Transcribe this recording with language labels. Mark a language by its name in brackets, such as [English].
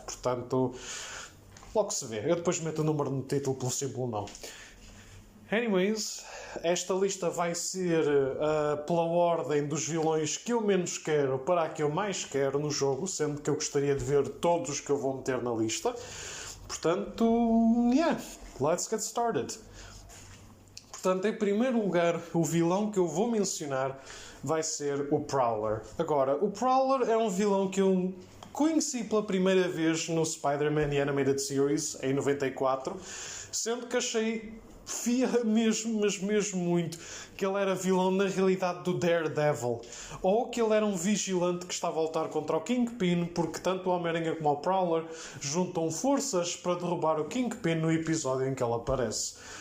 [Portuguese] Portanto, logo se vê. Eu depois meto o número no título pelo simples não. Anyways, esta lista vai ser pela ordem dos vilões que eu menos quero para a que eu mais quero no jogo, sendo que eu gostaria de ver todos os que eu vou meter na lista. [English] Portanto, yeah, let's get started. [Portuguese] Portanto, em primeiro lugar, o vilão que eu vou mencionar vai ser o Prowler. Agora, o Prowler é um vilão que eu conheci pela primeira vez no Spider-Man The Animated Series, em 94, sendo que achei mesmo, mas mesmo muito, que ele era vilão na realidade do Daredevil, ou que ele era um vigilante que estava a lutar contra o Kingpin, porque tanto o Homem-Aranha como o Prowler juntam forças para derrubar o Kingpin no episódio em que ele aparece.